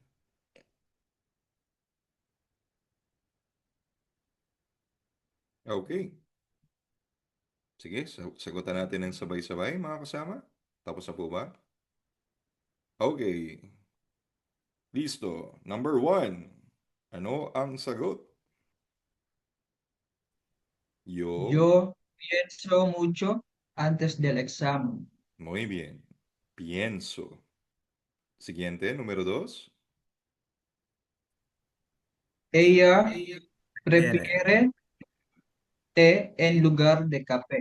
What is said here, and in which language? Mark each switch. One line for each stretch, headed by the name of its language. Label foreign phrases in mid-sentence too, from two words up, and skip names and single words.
English: Okay.
Filipino: Sige, sagutan natin ng sabay-sabay, mga kasama. Tapos na po ba? Okay. Listo.
English: Number 1.
Filipino: Ano ang sagot?
Spanish: Yo pienso mucho antes del examen. Muy bien. Pienso. Siguiente, número 2. Ella prefiere té en lugar de café.